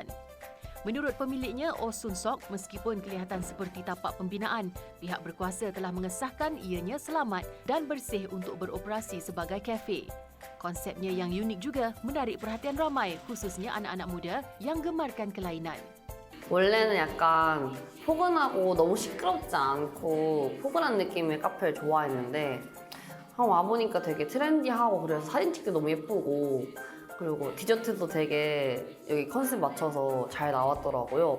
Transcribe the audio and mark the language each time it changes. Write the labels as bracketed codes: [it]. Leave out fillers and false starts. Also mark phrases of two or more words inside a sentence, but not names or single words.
[ms] Menurut pemiliknya, Oh Sun Sok, meskipun kelihatan seperti tapak pembinaan, pihak berkuasa telah mengesahkan ianya selamat dan bersih untuk beroperasi sebagai kafe. Konsepnya yang unik juga menarik perhatian ramai, khususnya anak-anak muda yang gemarkan kelainan. [ko] 원래는 약간 포근하고 너무 시끄럽지 않고 포근한 느낌의 카페를 좋아했는데 와보니까 되게 트렌디하고 그래서 사진 찍기 너무 예쁘고 그리고 디저트도 되게 여기 컨셉 맞춰서 잘 나왔더라고요.